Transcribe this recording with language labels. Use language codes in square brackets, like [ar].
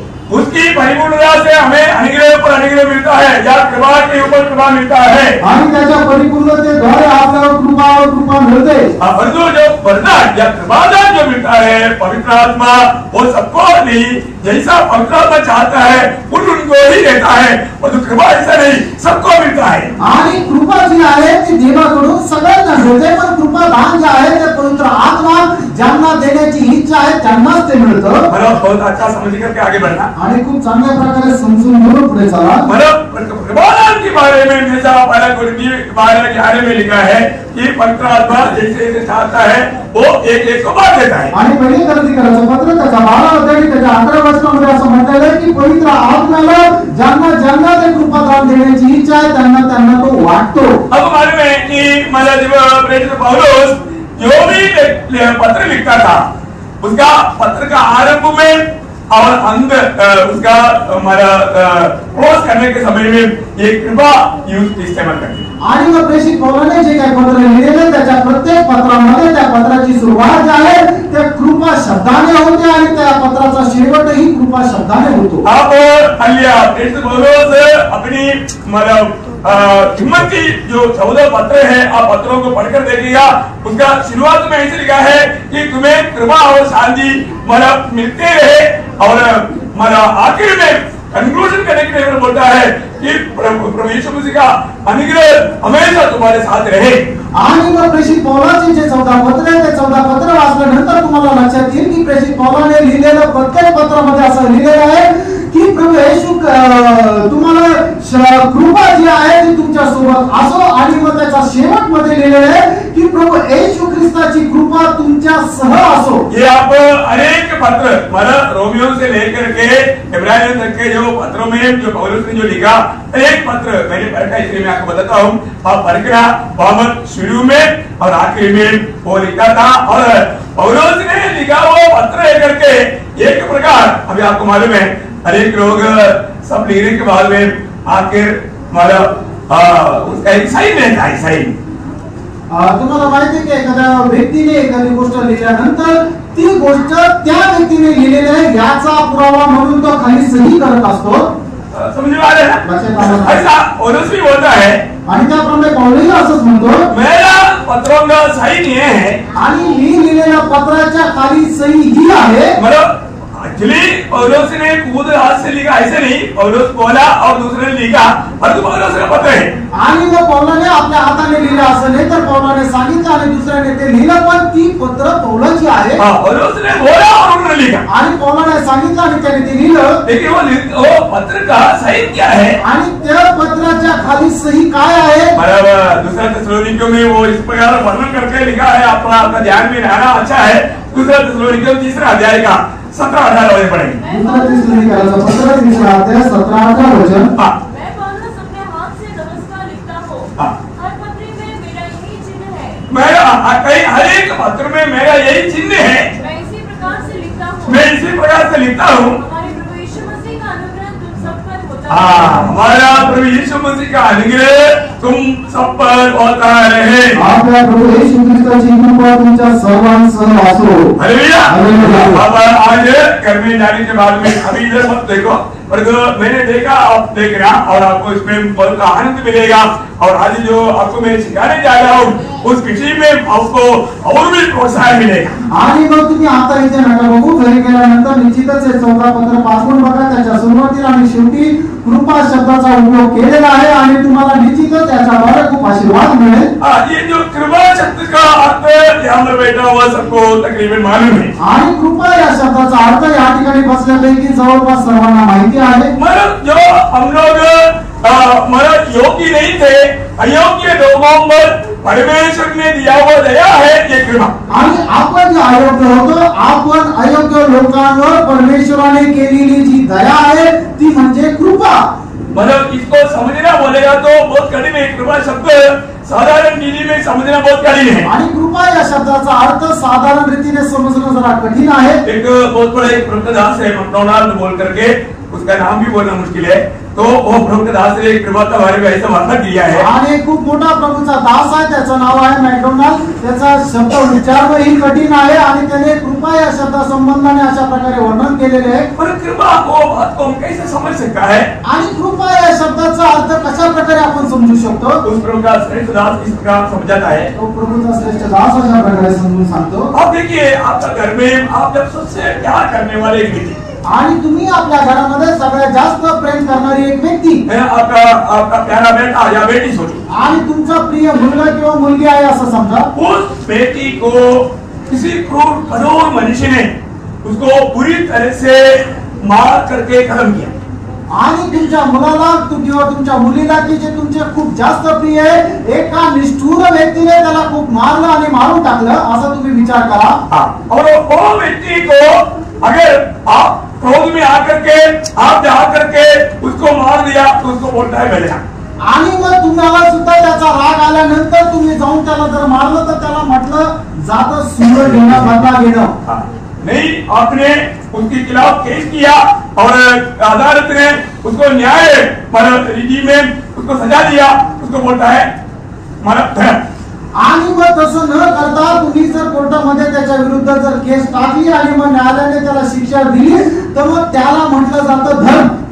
[hi] उसकी परिपूर्णता से हमें अनुग्रह पर अनुग्रह मिलता है या कृपा के ऊपर कृपा मिलता है। [mr] आणि त्याच्या परिपूर्णतेद्वारे आपल्याला कृपा और कृपा मिळते। [hi] परंतु जो वरदान या कृपादान जो मिलता है पवित्र आत्मा, वो सबको नहीं, जैसा पवित्र आत्मा चाहता है उनको ही देता है, परंतु कृपा ऐसा नहीं, सबको मिलता है। [mr] आणि कृपा जी आहे ती देवाकडून सगळ्यांना मिळते, पण कृपादान जे आहे ते पवित्र आत्मा ज्यांना देण्याची इच्छा आहे त्यांनाच ते मिळतं। [hi] मतलब बहुत अच्छा समझ करके आगे बढ़ना [mr] आणि खूप चांगल्या प्रकारे समजून घेऊन पुढे चला। [hi] मतलब कृपादान के बारे में जैसा पहला कुरिन्थी 12:11 में लिखा है कि पवित्र आत्मा जैसे जैसे चाहता है वो एक एक को बांट देता है। [mr] आणि पहिली कोरिन्थीकरांचं पत्र त्याच्या 12 अध्याय त्याच्या 11 वचनामध्ये असं म्हटलेलं आहे की पवित्र आत्म्याला ज्यांना ते कृपादान देण्याची इच्छा आहे त्यांना तो वाटतो। [hi] अब मालूम है कि मतलब प्रेरित पौलुस जो भी पत्र लिखता था उसका पत्र का आरंभ में और अंत उसका हमारा क्लोज करने के समय में ये कृपा यूज इस्तेमाल करते हैं। [mr] आणि मग प्रेषित पौलाने जे काही पत्र लिहिलेले त्याच्या प्रत्येक पत्रामध्ये त्या पत्राची सुरुवात जी आहे त्या कृपा शब्दाने होते आणि त्या पत्राचा शेवटही कृपा शब्दाने होतो। [hi] अब अलिया प्रेषित पौलुस अपनी मतलब हिम्मत की जो 14 पत्र है आप पत्रों को पढ़कर देखिएगा, उसका शुरुआत में ऐसे लिखा है कि तुम्हें कृपा और शांति मतलब मिलते रहे और मतलब आखिर में कंक्लूजन करने के लिए बोलता है कि प्रभु यीशु मसीह का अनुग्रह हमेशा तुम्हारे साथ रहे। [mr] आणि मग प्रेषित पौलाचे जे 14 पत्र आहे ते 14 पत्र वाचल्यानंतर तुम्हाला लक्षात येईल की प्रेषित पौलाने लिहिलेलं प्रत्येक पत्रामध्ये असं लिहिलेलं आहे की प्रभू येशू तुम्हाला कृपा जी आहे ती तुमच्या सोबत असो, आणि मग त्याचा शेवट मध्ये लिहिलेलं आहे की प्रभू येशू ख्रिस्ताची कृपा तुमच्या सह असो। [hi] ये आप अनेक पत्र मतलब रोमियो से लेकर के इब्रानियों तक के जो पत्रों में जो पौलुस ने जो लिखा एक पत्र मैंने पढ़ा, इसलिए मैं आपको बताता हूँ। आप पढ़ना बहुत शुरू में और आखिर में वो लिखा था, और पौलुस ने लिखा वो पत्र लेकर के एक प्रकार अभी आपको मालूम है अनेक लोग सब लिखने के बाद में आखिर मतलब उसका एक साइन रहता है। साइन [mr] तुम्हाला माहिती आहे की एखाद्या व्यक्तीने एखादी गोष्ट लिहिल्यानंतर ती गोष्ट त्या व्यक्तीने लिहिलेली आहे याचा पुरावा म्हणून तो खाली सही करत असतो। [hi] समझ में आ रहा है? ऐसा पौलुस भी बोलता है [mr] आणि त्याप्रमाणे पौलुस असंच म्हणतो [hi] मेरा पत्रों का साइन ये है, [mr] आणि मी लिहिलेल्या पत्राच्या खाली सही ही आहे। [hi] मतलब एक्चुअली पौलुस ने खुद हाथ से लिखा ऐसे नहीं, पौलुस बोला और दूसरे ने लिखा, परंतु पौलुस का पत्र है। [mr] आणि मग पौलाने आपल्या हाताने लिहिलं असं नाही तर पौलाने सांगितलं आणि दुसऱ्याने ते लिहिलं, पण ती पत्र पौलाची आहे। [hi] पौलुस ने बोला और उन्होंने लिखा, [mr] आणि पौलाने सांगितलं आणि त्याने ते लिहिलं, [hi] लेकिन वो पत्र का सही क्या है [mr] आणि त्या पत्राच्या खाली सही काय आहे? [hi] बराबर दूसरा थिस्सलुनीकियों में वो इस प्रकार वर्णन करके लिखा है, आपका ध्यान में रहना अच्छा है। दूसरा थिस्सलुनीकियों 3 अध्याय का 17-18 वचन पढ़ेंगे। दूसरा थिस्सलुनीकियों पत्र 3 अध्याय 17-18 वचन। मैं पौलुस अपने हाथ से नमस्कार लिखता हूँ, हर पत्र में मेरा यही चिन्ह है। मेरा हर एक पत्र में मेरा यही चिन्ह है। मैं इसी प्रकार से लिखता हूँ। मैं इसी प्रकार से लिखता हूँ। हमारे प्रभु यीशु मसीह का अनुग्रह तुम सब पर होता है। हमारा प्रभु यीशु मसीह का अनुग्रह तुम सब पर होता रहे। [mr] आपल्या प्रभू येशू ख्रिस्ताची कृपा तुमच्या सर्वांसह असो। [hi] हालेलुया। हालेलुया। अब आज घर में जाने के बाद में अभी इधर मत देखो, और मैंने देखा, आप देख रहे हैं और आपको इसमें बहुत आनंद मिलेगा। और आज जो आपको मैं सिखाने जा रहा हूँ उस विषय में आपको और भी प्रोत्साहन मिलेगा। [mr] आणि मग तुम्ही आता इथे नका बघू, घरी गेल्यानंतर निश्चितच हे 14-15 बघा, त्याच्या सुरुवातीला आणि शेवटी कृपा शब्दाचा उपयोग केलेला आहे आणि तुम्हाला निश्चितच त्याच्याद्वारे खूप आशीर्वाद मिळेल। [hi] ये जो कृपा शब्द का अर्थ यहाँ पर बैठा हुआ सबको तकरीबन मालूम है। [mr] आणि कृपा या शब्दाचा अर्थ या ठिकाणी बसल्यापैकी जवळपास सर्वांना माहिती आहे। [hi] मतलब जो हम लोग मतलब योग्य नहीं थे, अयोग्य लोगों पर परमेश्वर ने दिया हुआ दया है ये कृपा। [mr] आणि आपण जे अयोग्य होतो, आपण अयोग्य लोकांवर परमेश्वराने केलेली जी दया आहे ती म्हणजे कृपा। [hi] मतलब इसको समझना बोलेगा तो बहुत कठिन है। कृपा शब्द साधारण नीति में समझना बहुत कठिन है। [mr] आणि कृपा या शब्दाचा अर्थ साधारण रीतीने समजणं जरा कठीण आहे। [hi] एक बहुत बड़ा एक प्रवक्तादास है मैकडोनाल्ड बोल करके, उसका नाम भी बोलना मुश्किल है, तो वो प्रवक्तादास ने कृपा के बारे में ऐसा वर्णन किया है। [mr] आणि खूप मोठा प्रभूचा दास आहे, त्याचं नाव आहे मॅकडोनाल्ड। त्याचा शब्द उच्चारणही कठीण आहे आणि त्याने कृपा या शब्दासंबंधाने अशा प्रकारे वर्णन केलेले आहे। [hi] पर कृपा को बात को हम कैसे समझ सकता है? [mr] आणि कृपा या शब्दाचा अर्थ कशा प्रकारे आपण समजू शकतो? [hi] उस प्रभु का श्रेष्ठ दास इस प्रकार समझाता है। [mr] तो प्रभूचा श्रेष्ठ दास अशा प्रकारे समजून सांगतो। [hi] आप देखिए, आपका घर में आप जब सबसे प्यार करने वाले एक व्यक्ति, [mr] आणि तुम्ही आपल्या घरामध्ये सगळ्यात जास्त प्रेम करणारी एक व्यक्ती, [hi] आपका प्यारा बेटा या बेटी सोचो, [mr] आणि तुमचा प्रिय मुलगा किंवा मुलगी आहे असं समजा। [hi] उस बेटी को किसी क्रूर कठोर मनुष्य ने उसको बुरी तरह से मार करके खत्म किया। [mr] आणि तुमच्या मुलाला किंवा तुमच्या मुलीला की जे तुमचे खूप जास्त प्रिय आहे, एका निष्ठुर व्यक्तीने त्याला खूप मारलं आणि मारून टाकलं, असं तुम्ही विचार करा। [hi] और वो व्यक्ति को अगर आप क्रोध में आकर के आप जा करके उसको मार दिया तो उसको बोलता है गया। [mr] आणि मग तुम्हाला सुद्धा त्याचा राग आल्यानंतर तुम्ही जाऊन त्याला जर मारलं तर त्याला म्हटलं जातं सूर घेणं, बदला घेणं। [hi] नहीं, आपने उसके खिलाफ केस किया और अदालत ने उसको न्याय रीति में उसको सजा दिया, उसको बोलता है मारा। [mr] आणि मग तसं न करता तुम्ही जर कोर्टामध्ये त्याच्या विरुद्ध जर केस टाकली आणि मग न्यायालयाने त्याला शिक्षा दिली तर मग त्याला म्हटलं जातं धर्म।